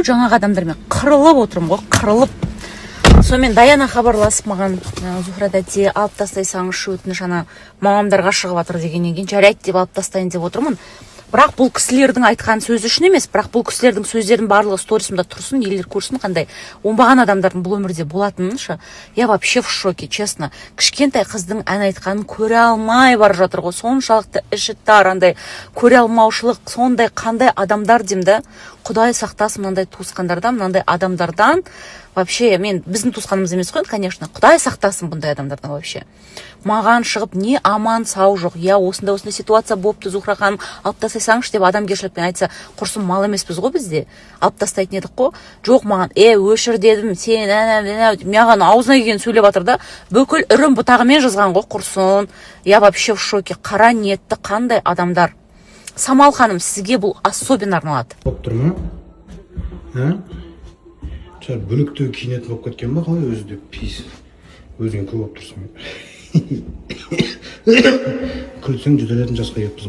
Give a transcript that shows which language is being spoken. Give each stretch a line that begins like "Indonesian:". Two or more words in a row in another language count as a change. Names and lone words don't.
Kazakh: Жаңағы адамдармен қырылып отырмын ғой, қырылып. Сонымен Даяна хабарласып маған, Зухра дәте, алып тастайсаңызшы өтініш, ана мамамдарға шығып жатыр дегеннен кейін жарайды деп алып тастайын деп отырмын. Бірақ бұл кісілердің айтқан сөзі үшін емес, бірақ бұл кісілердің сөздердің барлығы сторисымда тұрсын, елдер көрсін, қандай оңбаған адамдардың бұл өмірде болатыныншы.
Russian: Я вообще в шоке, честно.
Kazakh: Кішкентай қыздың ән айтқанын көре алмай бар жатыр ғой. Соншалықты іші тар, андай көре алмаушылық, сондай қандай адамдар деймді. Құдай сақтасын мынандай туысқандардан, мынандай адамдардан. Вообще, мен біздің туысқанымыз емес қой, конечно. Құдай сақтасын бұндай адамдардан вообще. Маған шығып не аман сау жоқ. Я осындай ситуация болыпты, Зухра ханым, алып тастайсаңшы деп адамгершілікпен айтса, құрсын мал емеспіз ғой бізде. Алып тастайтын едік қой. Жоқ маған, өшір дедім, сен маған аузына келген сөйлеп жатыр да, бүкіл үрім бұтағымен жазған ғой, құрсын.
Russian: Я вообще в шоке.
Kazakh: Қара ниетті қандай адамдар. Самал ханым, сізге бұл особенно арналады. Тұрма? Шар бүліктегі киінетін болып кеткен ба, қалай өзі деп пейсі. Өзің көп болып тұрсың. Күлсең жүділетін жасқа еппізім.